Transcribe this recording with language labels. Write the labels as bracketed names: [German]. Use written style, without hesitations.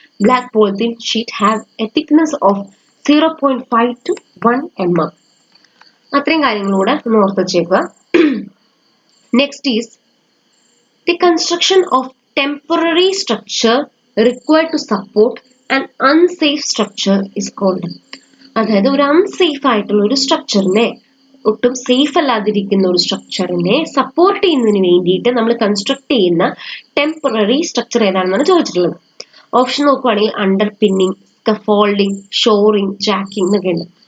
[English] Black polythene sheet have a thickness of 0.5 to 1 mm. [Malayalam] അത്രയും കാര്യങ്ങളൂടെ ഒന്ന് ഓർത്ത് വെച്ചേക്കുക. [English] Next is the construction of temporary structure required to support An unsafe structure is called. [Malayalam] അതായത് ഒരു unsafe ആയിട്ടുള്ള ഒരു സ്ട്രക്ചറിനെ, ഒട്ടും സേഫ് അല്ലാതിരിക്കുന്ന ഒരു സ്ട്രക്ചറിനെ സപ്പോർട്ട് ചെയ്യുന്നതിന് വേണ്ടിയിട്ട് നമ്മൾ കൺസ്ട്രക്ട് ചെയ്യുന്ന ടെമ്പററി സ്ട്രക്ചർ ഏതാണെന്നാണ് ചോദിച്ചിട്ടുള്ളത്. ഓപ്ഷൻ നോക്കുവാണെങ്കിൽ under pinning, scaffolding, shoring, jacking എന്നൊക്കെ ഉണ്ട്.